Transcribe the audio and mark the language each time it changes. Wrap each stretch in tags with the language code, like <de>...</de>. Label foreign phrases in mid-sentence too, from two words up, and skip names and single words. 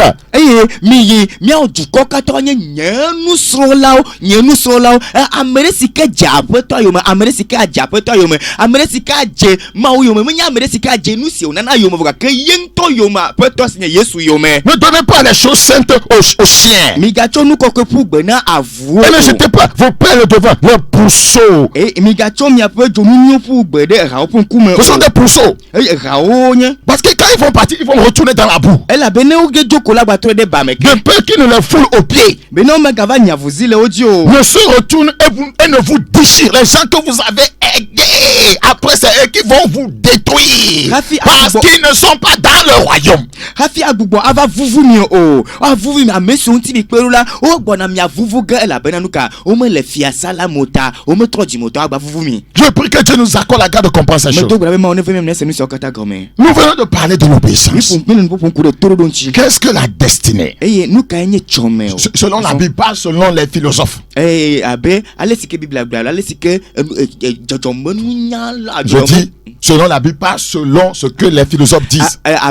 <ee>Miye miao dukɔ katã nye nye nusrɔ̃lawo ame ɖe si ke dze aƒetɔ yome, ame ɖe si ke adze aƒetɔ yome, ame ɖe si ke adze Mawu yome, menye ame ɖe si ke adze nu si wònana yome vɔ gake ye ŋutɔ yome, aƒetɔ si nye Yesu yome.</ee> <fr>Ne donnez pas les choses saintes aux chiens.</fr> <ee>Migatsɔ nu kɔkɔe ƒu gbe na avuwo.</ee> <fr>Et ne jetez pas vos perles devant les pourceaux.</fr> <ee>Migatsɔ miaƒe dzonu nyuiwo ƒu gbe ɖe hawo ƒe ŋkume.</ee> <fr>Ce sont des pourceaux.</fr> <ee>Hawo nye.</ee> <fr>Parce que quand ils vont partir, ils vont retourner dans la boue.</fr> <ee>Elabene wo ge dzoko la gbatrɔ ɖe ba me.</ee> <fr>De peur qu'ils ne les foulent aux pieds.</fr> <ee>Bena wo megava nyavuzi le wo dzi o.</ee> <fr>Ne se retournent et ne vous déchirent. Les gens que vous avez aidés, après c'est eux qui vont vous détruire. Parce qu'ils ne sont pas dans le royaume.</fr> <ee>Hafi agbugbo ava vuvu mi o. Vuvu mi ame siwo ŋuti mi kpe ɖo la, wo gbɔna mia vuvu ge elabena nu ka wo me le fiasa la mota, wo me trɔ dzimotɔ agba vuvu mi.</ee> <fr>Je prie que Dieu nous accorde la grâce de comprendre ces choses. Nous venons de parler de l'obéissance. Qu'est-ce que la destinée? Selon la Bible, pas selon les philosophes. Je dis selon la Bible, pas selon ce que les philosophes disent.</fr>